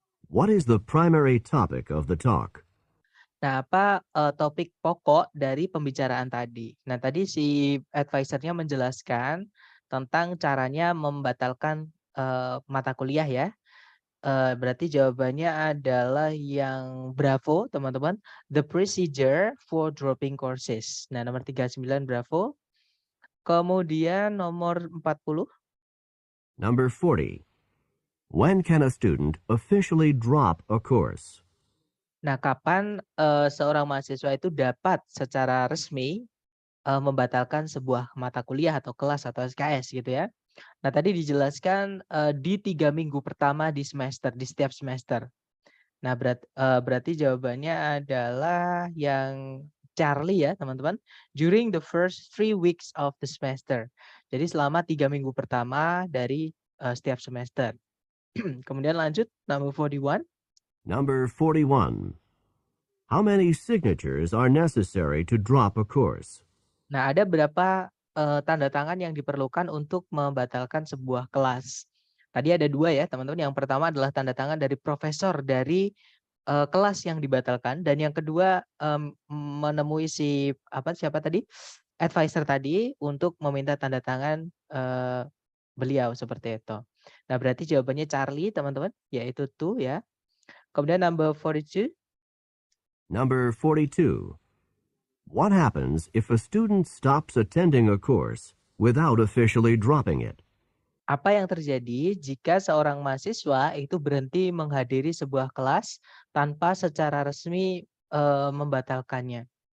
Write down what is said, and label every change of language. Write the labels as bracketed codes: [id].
[en] What is the primary topic of the talk? [id] Nah, apa topik pokok dari pembicaraan tadi? Nah, tadi si advisornya menjelaskan tentang caranya membatalkan mata kuliah ya. Berarti jawabannya adalah yang bravo, teman-teman. [en] The procedure for dropping courses. [id] Nah, nomor 39 bravo. Kemudian nomor 40. [en] Number 40. When can a student officially drop a course? [id] Nah, kapan seorang mahasiswa itu dapat secara resmi membatalkan sebuah mata kuliah atau kelas atau SKS gitu ya. Nah, tadi dijelaskan di 3 minggu pertama di setiap semester. Nah, berarti jawabannya adalah yang Charlie ya, teman-teman. [en] During the first 3 weeks of the semester. [id] Jadi selama 3 minggu pertama dari setiap semester. Kemudian lanjut, [en] number 41. Number 41. How many signatures are necessary to drop a course? [id] Nah, ada berapa tanda tangan yang diperlukan untuk membatalkan sebuah kelas. Tadi ada 2 ya, teman-teman. Yang pertama adalah tanda tangan dari profesor dari kelas yang dibatalkan dan yang kedua, menemui siapa tadi, advisor tadi untuk meminta tanda tangan, beliau seperti itu. Nah, berarti jawabannya Charlie, teman-teman, yaitu 2 ya. Kemudian [en] number 42. [id] Number 42. [en] What happens if a student stops attending a course without officially dropping it? [id] Apa yang terjadi jika seorang mahasiswa itu berhenti menghadiri sebuah kelas tanpa secara resmi, membatalkannya?